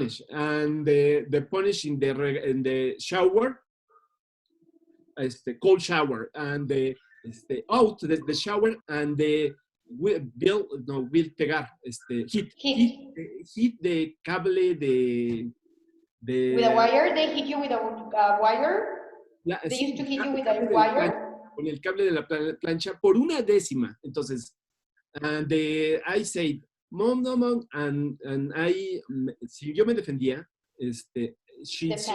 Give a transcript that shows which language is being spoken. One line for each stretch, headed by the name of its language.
English: And the punish in the shower, cold shower, and out the shower, and the will pegar, hit the cable de with a wire. They hit you with a wire. They used to hit you with a wire.
Spanish: Con el cable de la plancha por una décima.
English: Entonces, and I said, mom, and I, si yo me defendía, she